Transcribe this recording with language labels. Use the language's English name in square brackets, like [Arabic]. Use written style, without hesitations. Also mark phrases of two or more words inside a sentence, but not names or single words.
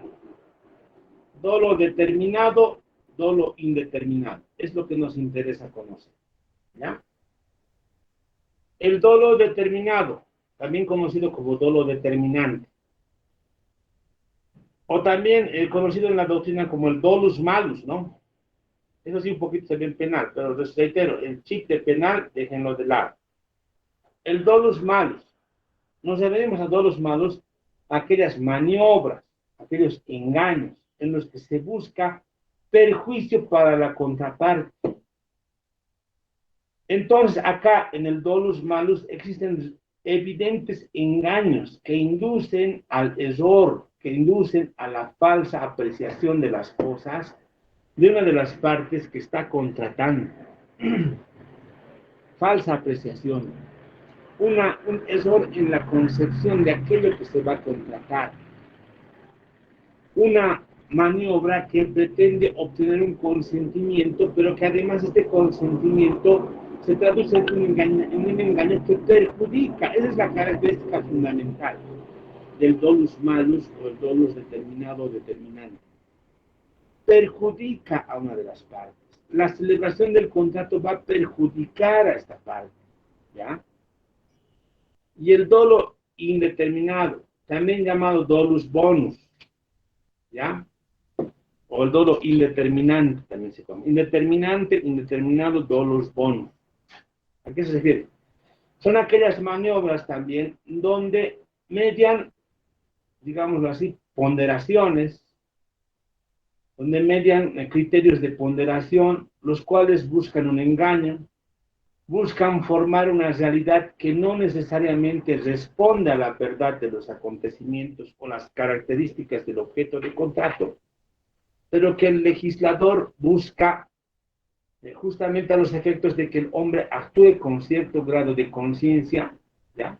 [Spanish] Dolo determinado, dolo indeterminado. Es lo que nos interesa conocer, ¿ya? El dolo determinado, también conocido como dolo determinante, o también conocido en la doctrina como el [Latin] dolus malus, [Spanish] ¿no? Eso sí, un poquito se ve en penal, pero les reitero, el chip de penal, déjenlo de lado. El [Latin] dolus malus. [Spanish] Nos referimos a [Latin] dolus malus, [Spanish] aquellas maniobras, aquellos engaños en los que se busca perjuicio para la contraparte. Entonces, acá en el [Latin] dolus malus [Spanish] existen evidentes engaños que inducen al error, que inducen a la falsa apreciación de las cosas de una de las partes que está contratando. Falsa apreciación. Un error en la concepción de aquello que se va a contratar. Una maniobra que pretende obtener un consentimiento, pero que además este consentimiento se traduce en un engaño que perjudica. Esa es la característica fundamental del [Latin] dolus malus [Spanish] o el dolus determinado o determinante. Perjudica a una de las partes. La celebración del contrato va a perjudicar a esta parte, ¿ya? Y el dolo indeterminado, también llamado [Latin] dolus bonus, [Spanish] ¿ya? O el dolo indeterminante, también se llama. Indeterminante, indeterminado, [Latin] dolus bonus. [Spanish] ¿A qué se refiere? Son aquellas maniobras también donde median, digámoslo así, ponderaciones, donde median criterios de ponderación, los cuales buscan un engaño, buscan formar una realidad que no necesariamente responde a la verdad de los acontecimientos o las características del objeto de contrato, pero que el legislador busca justamente a los efectos de que el hombre actúe con cierto grado de conciencia, ¿ya?